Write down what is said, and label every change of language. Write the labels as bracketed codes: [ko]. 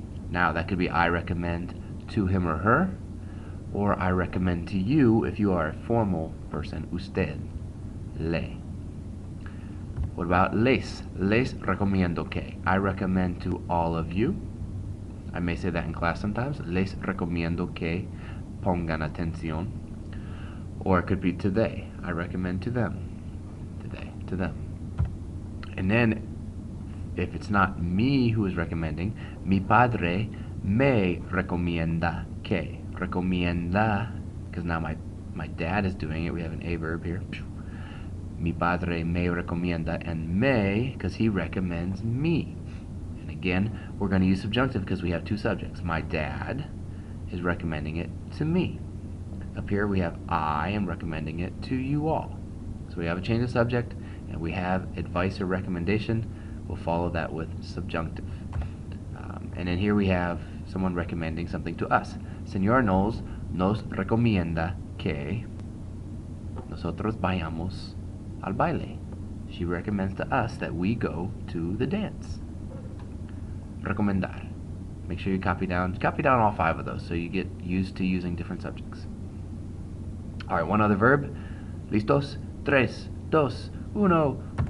[en] Now that could be I recommend to him or her, or I recommend to you if you are a formal person, usted, le. What about les? [es] Les recomiendo que. [en] I recommend to all of you. I may say that in class sometimes. [es] Les recomiendo que pongan atención. [en] Or it could be to they. I recommend to them. To them. And then, if it's not me who is recommending, [es] mi padre me recomienda que. [en] Recomienda, because now my dad is doing it. We have an a verb here. [es] Mi padre me recomienda, [en] and me, because he recommends me. And again, we're going to use subjunctive because we have two subjects. My dad is recommending it to me. Up here we have I am recommending it to you all. So we have a change of subject, and we have advice or recommendation. We'll follow that with subjunctive. And then here we have someone recommending something to us. [es] Señor Knowles nos recomienda que nosotros vayamos al baile. [en] She recommends to us that we go to the dance. Recomendar. Make sure you copy down all 5 of those so you get used to using different subjects. Alright, one other verb. Listos? 3, 2, 1.